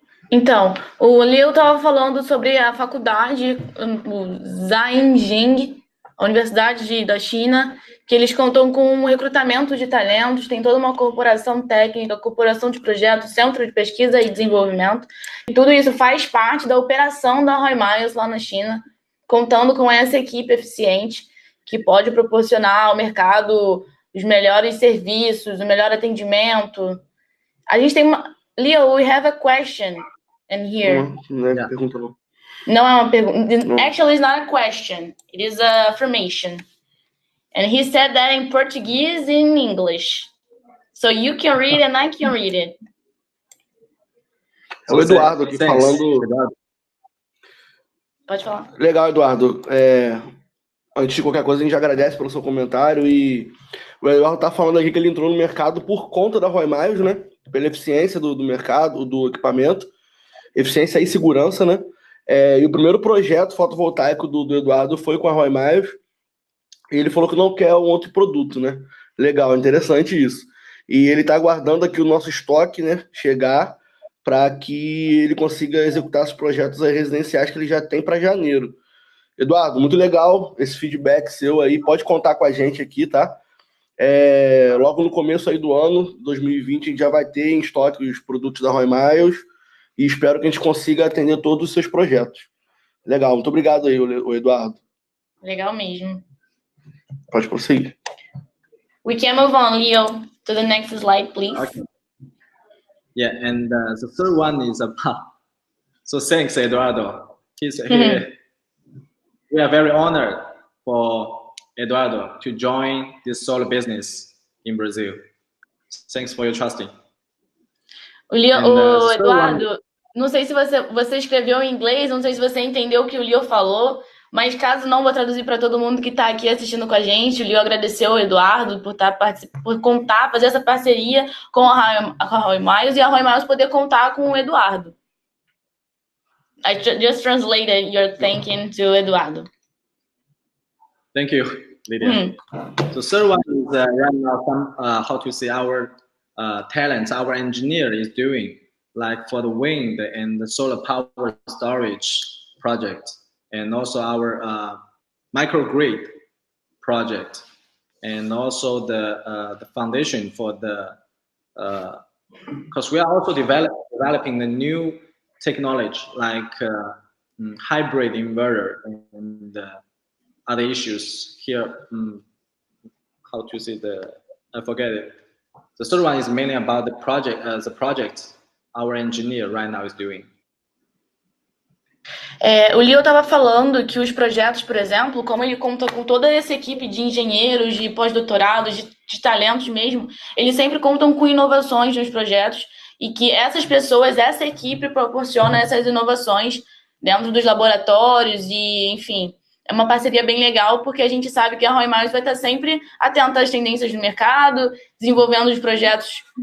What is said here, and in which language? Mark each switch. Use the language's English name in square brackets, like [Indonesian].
[Portuguese] Então, o Liu estava falando sobre a faculdade, o Zhaojing, a Universidade da China, que eles contam com um recrutamento de talentos, tem toda uma corporação técnica, corporação de projetos, centro de pesquisa e desenvolvimento, e tudo isso faz parte da operação da Roy Miles lá na China, contando com essa equipe eficiente que pode proporcionar ao mercado os melhores serviços, o melhor atendimento. A gente tem uma... [English] Leo, we have a question in here. [Portuguese] Não é pergunta, não. Não é uma pergunta. [English] Actually, it's not a question. It is a affirmation. And he said that in Portuguese and English. So you can read and I can read it. [Portuguese] É o Eduardo aqui falando. Pode falar. Legal, Eduardo. Antes de qualquer coisa, a gente agradece pelo seu comentário. E o Eduardo tá falando aqui que ele entrou no mercado por conta da Roy Miles, né? Pela eficiência do mercado, do equipamento, eficiência e segurança, né? E o primeiro projeto fotovoltaico do Eduardo foi com a Roy Miles. E ele falou que não quer um outro produto, né? Legal, interessante isso. E ele está aguardando aqui o nosso estoque, né, chegar para que ele consiga executar os projetos residenciais que ele já tem para janeiro. Eduardo, muito legal esse feedback seu aí. Pode contar com a gente aqui, tá? Logo no começo aí do ano, 2020, a gente já vai ter em estoque os produtos da Roy Miles e espero que a gente consiga atender todos os seus projetos. Legal, muito obrigado aí, Eduardo. Legal mesmo. Pode prosseguir. [English] We can move on, Leo, to the next slide, please. Okay. Yeah, and the third one is about. So thanks, Eduardo. He's here. We are very honored for Eduardo to join this solar business in Brazil. Thanks for your trusting. [Portuguese] O Eduardo, não sei se você escreveu em inglês, não sei se você entendeu o que o Leo falou, mas caso não, vou traduzir para todo mundo que está aqui assistindo com a gente. O Leo agradeceu ao Eduardo por fazer essa parceria com a Roy Miles e a Roy Miles poder contar com o Eduardo. [English] I just translated your thanking to Eduardo. Thank you, Lydia. So third one is right now how to say our talents, our engineer is doing, like for the wind and the solar power storage project, and also our microgrid project, and also the foundation for the, because we are also developing the new technology like hybrid inverter and other issues here. How to say I forget it. The third one is mainly about the project our engineer right now is doing. [Portuguese] O Leo estava falando que os projetos, por exemplo, como ele conta com toda essa equipe de engenheiros, de pós-doutorados, de talentos mesmo, eles sempre contam com inovações nos projetos e que essas pessoas, essa equipe proporciona essas inovações dentro dos laboratórios e, enfim, é uma parceria bem legal porque a gente sabe que a Roy Miles vai estar sempre atenta às tendências do mercado, desenvolvendo os projetos